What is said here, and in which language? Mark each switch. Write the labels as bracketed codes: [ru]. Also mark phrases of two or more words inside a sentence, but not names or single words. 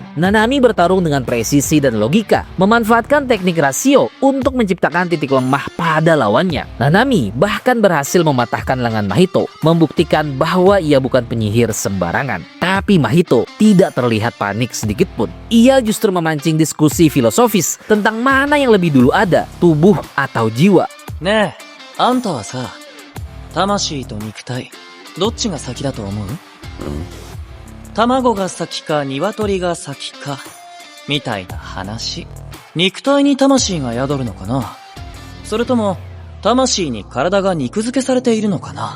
[id] Nanami bertarung dengan presisi dan logika, memanfaatkan teknik rasio untuk menciptakan titik lemah pada lawannya. Nanami bahkan berhasil mematahkan lengan Mahito, membuktikan bahwa ia bukan penyihir sembarangan. Tapi Mahito tidak terlihat panik sedikit pun. Ia justru memancing diskusi filosofis tentang mana yang lebih dulu ada, tubuh atau jiwa. [ja] ねえ、あんたはさ、魂と肉体、どっちが先だと思う？卵が先か鶏が先か、みたいな話。肉体に魂が宿るのかな？それとも、魂に体が肉付けされているのかな？